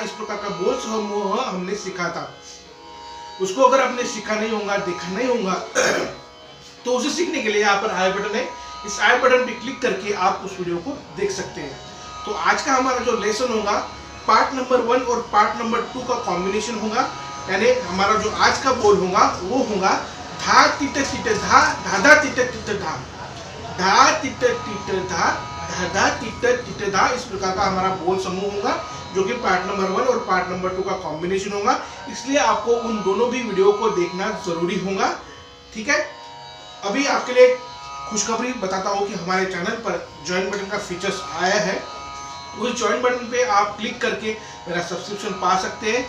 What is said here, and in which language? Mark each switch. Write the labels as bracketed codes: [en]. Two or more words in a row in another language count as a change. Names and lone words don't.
[hi] इस प्रकार का बोल समूह हमने सीखा था। उसको अगर आपने सीखा नहीं होगा, देखा नहीं होगा तो उसे सीखने के लिए यहाँ पर [en] i button [hi] है। इस [en] i button [hi] पे क्लिक करके आप उस वीडियो को देख सकते हैं। तो आज का हमारा जो लेसन होगा [en] part number 1 [hi] और [en] part number 2 [hi] का कॉम्बिनेशन होगा। यानी हमारा जो आज का बोल होगा वो होगा धा तिट तिट धा, धाधा तिट तिट धा, धा तिट तिट धा, धाधा तिट तिट धा। इस प्रकार का हमारा बोल समूह होगा जो कि [en] part number 1 [hi] और [en] part number 2 [hi] का कॉम्बिनेशन होगा। इसलिए आपको उन दोनों भी वीडियो को देखना जरूरी होगा। ठीक है, अभी आपके लिए खुशखबरी बताता हूँ कि हमारे चैनल पर [en] join button [hi] का फीचर्स आया है। उस [en] join button [hi] पे आप क्लिक करके मेरा सब्सक्रिप्शन पा सकते हैं।